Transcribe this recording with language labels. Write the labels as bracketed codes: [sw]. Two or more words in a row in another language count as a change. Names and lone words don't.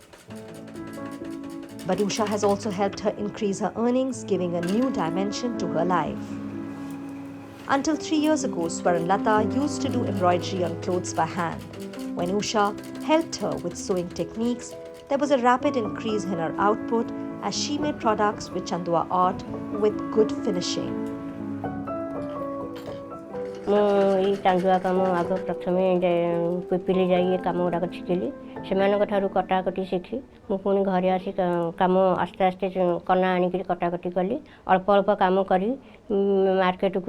[en] But USHA has also helped her increase her earnings, giving a new dimension to her life. Until 3 years ago, Swaranlata used to do embroidery on clothes by hand. When USHA helped her with sewing techniques, there was a rapid increase in her output as she made products with Chandwa art with good finishing. [or] ମୁଁ ଚାନ୍ଦୁଆ କାମ ଆଗ ପ୍ରଥମେ ପିପିଲି ଯାଇ କାମ ଗୁଡ଼ାକ ଶିଖିଲି ସେମାନଙ୍କ ଠାରୁ କଟାକଟି ଶିଖି ମୁଁ ପୁଣି ଘରେ ଆସି କାମ ଆସ୍ତେ ଆସ୍ତେ କନା ଆଣିକି କଟାକଟି କଲି ଅଳ୍ପ ଅଳ୍ପ କାମ କରି ମାର୍କେଟକୁ